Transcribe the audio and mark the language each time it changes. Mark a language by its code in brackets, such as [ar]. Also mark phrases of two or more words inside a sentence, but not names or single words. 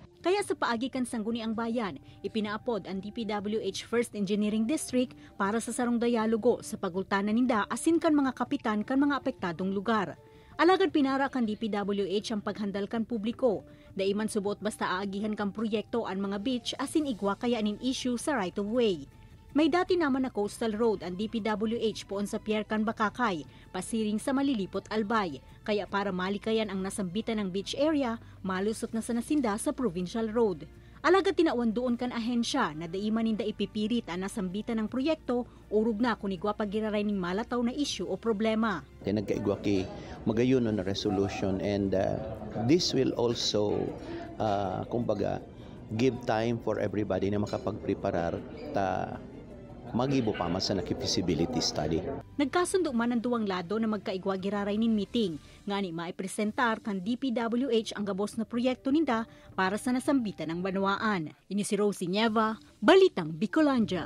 [bik] Kaya sa paagi kan sangguni ang bayan, ipinaapod ang DPWH First Engineering District para sa sarong dialogo sa pagultanan ninda asin kan mga kapitan kan mga apektadong lugar. Alagad pinara kan DPWH ang paghandal kan publiko. Daiman subot basta aagihan kan proyekto ang mga beach asin igwa kaya nin issue sa [en] right of way. [bik] May dati naman na [en] coastal road [bik] ang DPWH poon sa Pier Can Bakakay, pasiring sa Malilipot Albay. Kaya para malikayan ang nasambitan ng [en] beach area, [bik] malusot na sa nasinda sa [en] provincial road. [bik] Alagad tinawan doon kan ahensya na daiman ninda ipipirit ang nasambitan ng proyekto, urog na kung igwa pagiraray ning malataw na issue o problema. Nagkaigwa ki magayon na [en] resolution and this will also [bik] kumbaga [en] give time for everybody [bik] na makapagpreparar ta magibo pa mas na [en] feasibility study. [bik] Nagkasundo man ang duwang lado na magkaigwa giraray nin meeting nga ni maipresentar kan DPWH ang gabos na proyekto ninda para sa nasambitan ng banwaan. Ini si Rosie Nieva, Balitang Bicolandia.